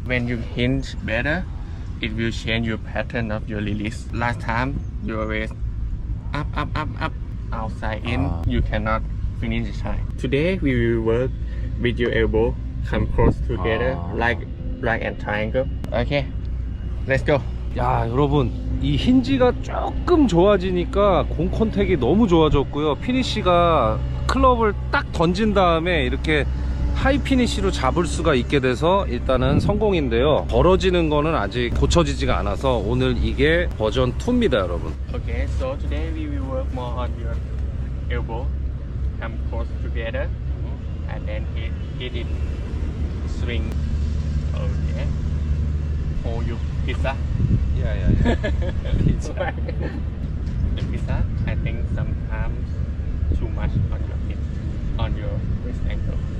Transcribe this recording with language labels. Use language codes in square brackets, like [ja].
[en] When you hinge better, it will change your pattern of your release. Last time you always up, outside in. You cannot finish it high. Today we will work with your elbow come close together like and triangle. Okay, let's go. [ko] 야 여러분 이 힌지가 조금 좋아지니까 공 컨택이 너무 좋아졌고요. 피니시가 클럽을 딱 던진 다음에 이렇게 하이 피니시로 잡을 수가 있게 돼서 일단은 성공인데요. 벌어지는 거는 아직 고쳐지지가 않아서 오늘 이게 버전 2입니다 여러분. [en] Okay, so today we will work more on your elbow come close together and then hit it swing. Okay, hold your pizza. Yeah. Pizza. The pizza, I think sometimes too much on your hip, on your wrist ankle.